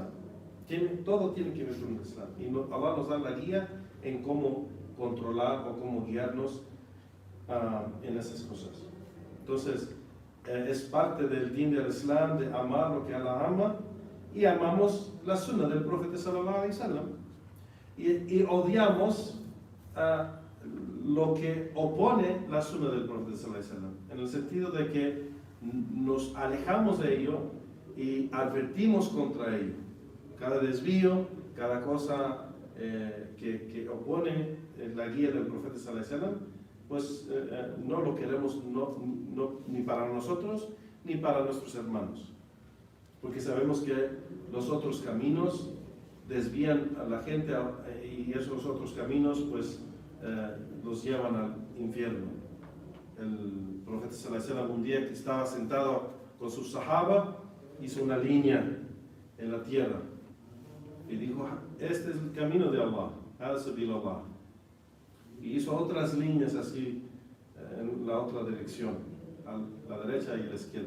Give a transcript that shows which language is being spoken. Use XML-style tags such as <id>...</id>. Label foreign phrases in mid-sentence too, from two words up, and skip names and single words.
<es>Todo tiene que ver con el Islam. Y Allah nos da la guía en cómo controlar o cómo guiarnos en esas cosas. Entonces, es parte del din del Islam de amar lo que Allah ama y amamos la sunna del profeta</es> <ar>صلى الله عليه وسلم</ar> <es>y odiamos lo que opone la sunna del profeta</es> <ar>صلى الله عليه وسلم,</ar> <es>en el sentido de que nos alejamos de ello y advertimos contra ello. Cada desvío, cada cosa que opone la guía del profeta</es> <ar>صلى الله عليه وسلم,</ar> <es>pues no lo queremos ni para nosotros ni para nuestros hermanos, porque sabemos que los otros caminos desvían a la gente y esos otros caminos pues los llevan al infierno. El profeta</es> <ar>صلى الله عليه وسلم,</ar> <es>un día que estaba sentado con sus sahaba, hizo una línea en la tierra y dijo, este es el camino de Allah,</es> <ar>هذا سبيل الله.</ar> <es>Y hizo otras líneas así en la otra dirección, a la derecha y a la izquierda.</es>